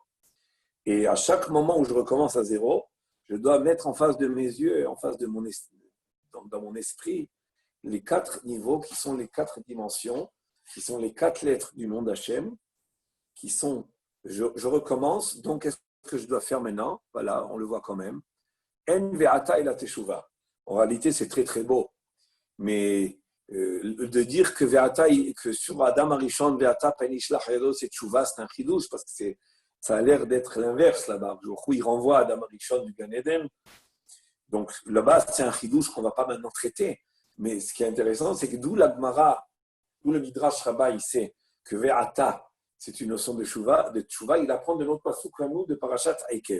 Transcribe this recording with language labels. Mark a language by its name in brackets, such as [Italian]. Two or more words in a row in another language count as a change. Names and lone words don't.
[French] Et à chaque moment où je recommence à zéro, je dois mettre en face de mes yeux et en face de dans mon esprit les 4 niveaux qui sont les 4 dimensions, qui sont les 4 lettres du nom d'Hachem, qui sont, je recommence, donc qu'est-ce que je dois faire maintenant? Voilà, on le voit quand même. En ve'ata et la teshuva. En réalité, c'est très très beau, mais de dire que ve'ata, que sur Adam Arishon [Hebrew] ועתה פן ישלח ידו [French] c'est teshuva, c'est un chidouche parce que ça a l'air d'être l'inverse là-bas. Il renvoie Adam Arishon du Gan Eden. Donc là-bas, c'est un chidouche qu'on ne va pas maintenant traiter. Mais ce qui est intéressant, c'est que d'où la Gemara, d'où le Midrash Rabbah, il sait que ve'ata, c'est une notion de tshuva, il apprend de notre pasuk de Parashat Eikev.